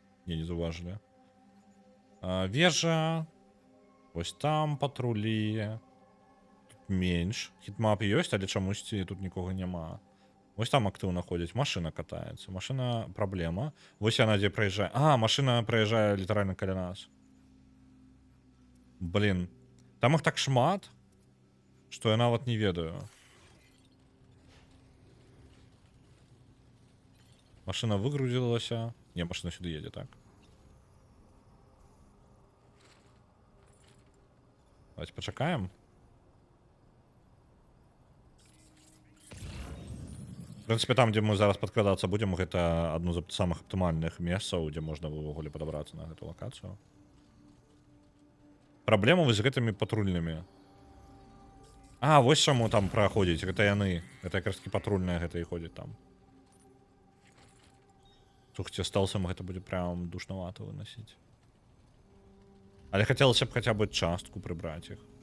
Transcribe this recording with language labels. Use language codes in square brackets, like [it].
[be] Не заўважылі. Вежа. Ось там патрулі. Тут менш. Хітмап ёсць, але чамусьці тут нікога няма. Вось там актыўна ходзяць. Машына катаецца. Машына праблема. Вось яна дзе праязджае. А, машына праязджае літаральна каля нас. [ru] Блин, там их так [be] шмат, [ru] что я [be] нават не ведаю. [ru] Машина [be] выгрузилася. [ru] Не, машина сюда едет, так. Давайте [be] почакаем. [ru] В принципе, там, где мы [be] зараз [ru] подкрадаться будем, это [be] одно з самых оптимальных месцаў, [ru] где можно [be] увогуле [ru] подобраться на эту локацию. [be] Праблема з гэтымі патрульнымі. А, вось чаму там праходзіць. Гэта яны. Гэта якраз таки патрульная гэта і ходзіць там. Слухайте, стелсом гэта будзе прям душнавата выносіць. Але хацелася б хаця бы частку прыбраць іх.